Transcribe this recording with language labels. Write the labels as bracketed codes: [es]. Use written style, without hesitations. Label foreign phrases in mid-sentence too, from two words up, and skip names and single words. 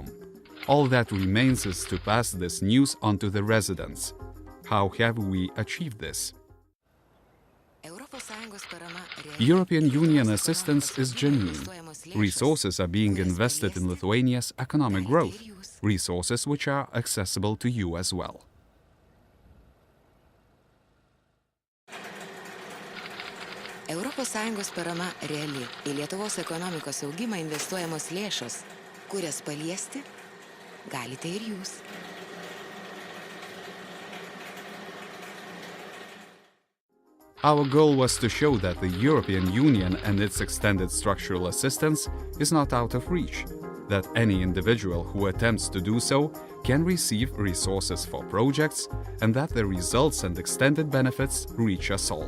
[en] All that remains is to pass this news on to the residents. How have we achieved this? European Union assistance is genuine. Resources are being invested in Lithuania's economic growth, resources which are accessible to you as well. [lt] ES parama reali. Į Lietuvos ekonomikos augimą investuojamos lėšos, kurias paliesti galite ir jūs. [en] Our goal was to show that the European Union and its extended structural assistance is not out of reach, that any individual who attempts to do so can receive resources for projects, and that the results and extended benefits reach us all.